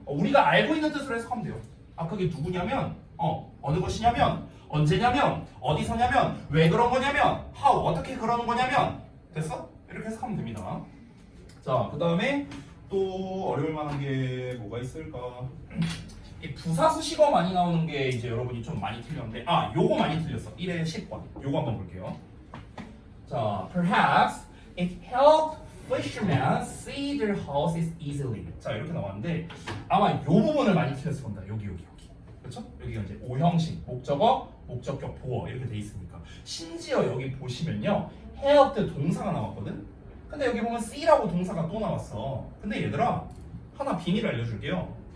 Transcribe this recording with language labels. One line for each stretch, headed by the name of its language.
Korean: 우리가 알고 있는 뜻으로 해석하면 돼요. 아, 그게 누구냐면, 어느 것이냐면, 언제냐면, 어디서냐면, 왜 그런 거냐면, how, 어떻게 그러는 거냐면, 됐어? 이렇게 해석하면 됩니다. 자, 그 다음에 또 어려울 만한 게 뭐가 있을까? 이 부사수 식어 많이 나오는 게 이제 여러분이 좀 많이 틀렸는데, 요거 많이 틀렸어. 1회 10번. 요거 한번 볼게요.
English: 자, perhaps it helped fishermen see their houses easily.
Korean: 자, 이렇게 나왔는데 아마 요 부분을 많이 틀렸을 겁니다. 여기. 그렇죠? 여기가 이제 오형식, 목적어, 목적격, 보어 이렇게 돼 있으니까. 심지어 여기 보시면요, helped 동사가 나왔거든. 근데 여기 보면 see라고 동사가 또 나왔어. 근데 얘들아, 하나 비밀을 알려줄게요.